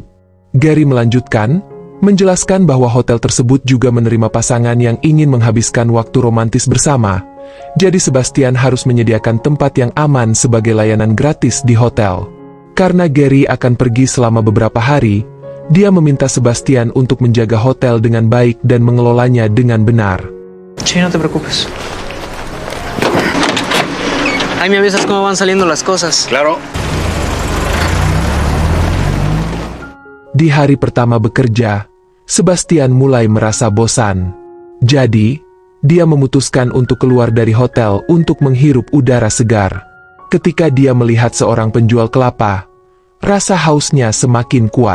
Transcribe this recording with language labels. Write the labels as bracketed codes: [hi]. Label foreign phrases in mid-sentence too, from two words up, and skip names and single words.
[id] Gary melanjutkan, menjelaskan bahwa hotel tersebut juga menerima pasangan yang ingin menghabiskan waktu romantis bersama. Jadi Sebastian harus menyediakan tempat yang aman sebagai layanan gratis di hotel. Karena Gary akan pergi selama beberapa hari, dia meminta Sebastian untuk menjaga hotel dengan baik dan mengelolanya dengan benar. [es] Che, no te preocupes. Ahí me avisas cómo van saliendo las cosas. Claro. [id] Di hari pertama bekerja, Sebastian mulai merasa bosan. Jadi, dia memutuskan untuk keluar dari hotel untuk menghirup udara segar. Ketika dia melihat seorang penjual kelapa, rasa hausnya semakin kuat.